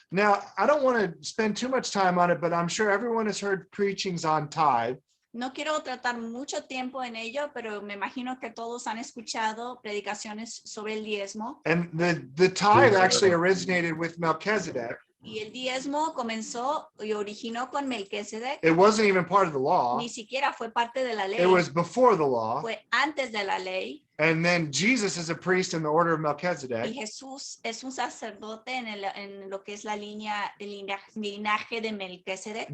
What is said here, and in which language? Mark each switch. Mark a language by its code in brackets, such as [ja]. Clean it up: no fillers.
[en] Now, I don't want to spend too much time on it, but I'm sure everyone has heard preachings on tithe. [es] No quiero tratar mucho tiempo en ello, pero me imagino que todos han escuchado predicaciones sobre el diezmo. [en] And the tithe actually originated with Melchizedek. [es] Y el diezmo comenzó y originó con Melquisedec. [en] It wasn't even part of the law. [es] Ni siquiera fue parte de la ley. [en] It was before the law. [es] Fue antes de la ley. [en] And then Jesus is a priest in the order of [es] Y [en] Melchizedek. [es] Jesús es un sacerdote en lo que es el linaje de Melquisedec.